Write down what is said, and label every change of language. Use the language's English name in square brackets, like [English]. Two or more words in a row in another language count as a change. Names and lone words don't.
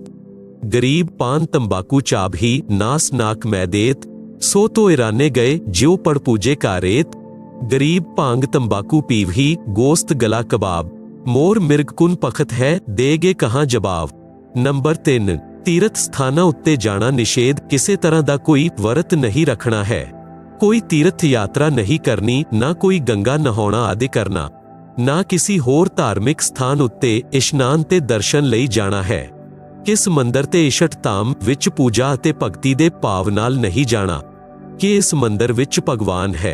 [Hindi] गरीब पान तंबाकू चाब ही, नास नाक मैदेत, सो तो ईराने गए, ज्यो पड़ पूजे का रेत। गरीब भांग तंबाकू पीव ही, गोस्त गला कबाब, मोर मिर्ग कुन पखत है, देगे कहाँ जवाब। [Punjabi] ਨੰਬਰ 3 ਤੀਰਥ ਸਥਾਨਾਂ ਉੱਤੇ ਜਾਣਾ ਨਿषेध। ਕਿਸੇ ਤਰ੍ਹਾਂ ਦਾ ਕੋਈ ਵਰਤ ਨਹੀਂ ਰੱਖਣਾ ਹੈ, ਕੋਈ ਤੀਰਥ ਯਾਤਰਾ ਨਹੀਂ ਕਰਨੀ, ਨਾ ਕੋਈ ਗੰਗਾ ਨਹਾਉਣਾ ਆਦਿ ਕਰਨਾ, ਨਾ ਕਿਸੇ ਹੋਰ ਧਾਰਮਿਕ ਸਥਾਨ ਉੱਤੇ ਇਸ਼ਨਾਨ ਤੇ ਦਰਸ਼ਨ ਲਈ ਜਾਣਾ ਹੈ। ਕਿਸ ਮੰਦਰ ਤੇ ਇਸ਼ਟ ਧਾਮ ਵਿੱਚ ਪੂਜਾ ਅਤੇ ਭਗਤੀ ਦੇ ਭਾਵ ਨਾਲ ਨਹੀਂ ਜਾਣਾ ਕਿ ਇਸ ਮੰਦਰ ਵਿੱਚ ਭਗਵਾਨ ਹੈ।